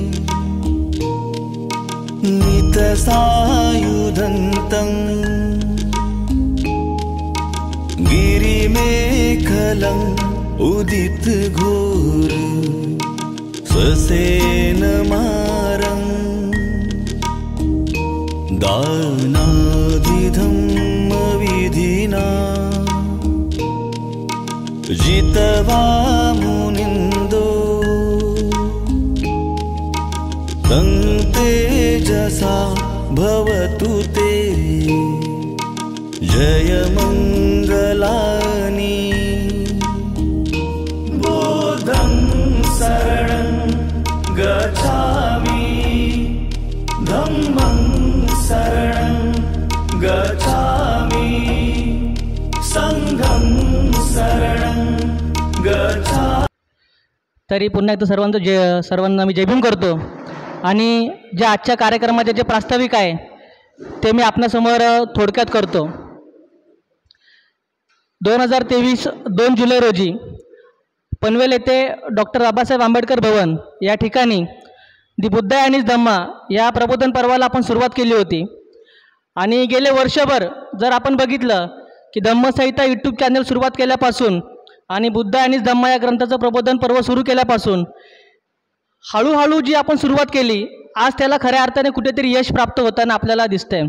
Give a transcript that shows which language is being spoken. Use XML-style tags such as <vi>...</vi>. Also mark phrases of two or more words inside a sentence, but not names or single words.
<pi>नितसायुधन्तं गिरिमेखलम् उदितघोर स्वसेनमारं दानादिधम्मविधिना जितवा मुनिन्दो तं तेजसा भवतु ते जयमङ्गलानि बुद्धं शरणं गच्छामि धम्मं शरणं गच्छामि संघं शरणं गच्छामि।</pi> <mr>तरी पुन्हा एकदा सर्वांना मी जय भीम करतो आणि जे आजच्या कार्यक्रमाचे जे प्रास्ताविक आहे ते मी आपणासमोर थोडक्यात करतो। 2023 2 जुलै रोजी पनवेल येथे डॉक्टर बाबासाहेब आंबेडकर भवन या ठिकाणी दि बुद्ध अँड हिज धम्मा या प्रबोधन पर्वाला आपण सुरुवात केली होती आणि गेले वर्षभर जर आपण बघितलं की धम्मसंहिता यूट्यूब चॅनल सुरुवात केल्यापासून आणि बुद्ध अँड हिज धम्मा या ग्रंथाचं प्रबोधन पर्व सुरू केल्यापासून हळूहळू जी आपण सुरुवात केली आज त्याला खऱ्या अर्थाने कुठेतरी यश प्राप्त होताना आपल्याला दिसतंय।</mr>